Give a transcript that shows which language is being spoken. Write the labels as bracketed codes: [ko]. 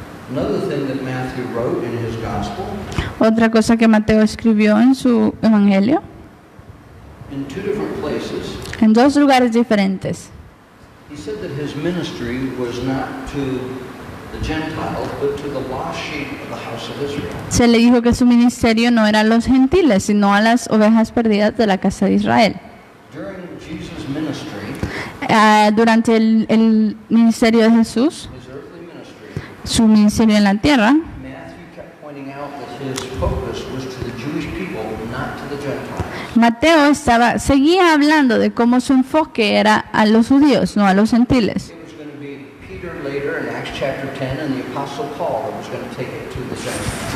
[en] Another thing that Matthew wrote in his gospel, [es] Otra cosa que Mateo escribió en su evangelio, [en] in two different places, [es] en dos lugares diferentes, [en] he said that his ministry was not to the Gentiles, but to the lost sheep of the house of Israel. [es] se le dijo que su ministerio no era a los gentiles, sino a las ovejas perdidas de la casa de Israel. [en] During Jesus' ministry, [es] Durante el ministerio de Jesús, [en] his earthly ministry, [es] su ministerio en la tierra, [en] Matthew kept pointing out that his focus was to the Jewish people, not to the Gentiles. [es] Mateo seguía hablando de cómo su enfoque era a los judíos, no a los gentiles. [en] It was going to be Peter later in Acts chapter 10 and the Apostle Paul that was going to take it to the Gentiles.